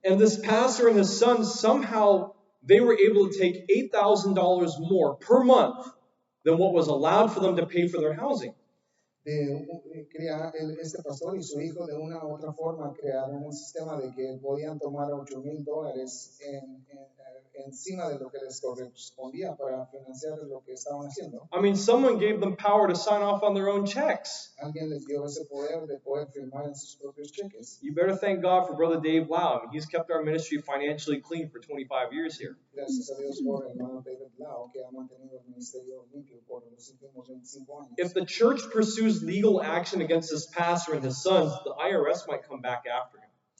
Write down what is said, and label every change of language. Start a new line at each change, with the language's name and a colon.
English: And this pastor and his son, somehow they were able to take $8,000 more per month than what was allowed for them to pay for their housing.
Spanish: Este pastor y su hijo de una u otra forma crearon un sistema de que podían tomar $8,000 encima de lo que les correspondía para financiar lo que estaban haciendo.
English: I mean, someone gave them power to sign off on their own checks.
Spanish: Alguien les dio ese poder de poder firmar en sus propios cheques.
English: You better thank God for Brother Dave Lau. I mean, he's kept our ministry financially clean for 25 years here.
Spanish: Gracias a Dios por el hermano David Lau, que ha mantenido el ministerio limpio por los últimos 25 años.
English: If the church pursues legal action against this pastor and his sons, the IRS might come back after him.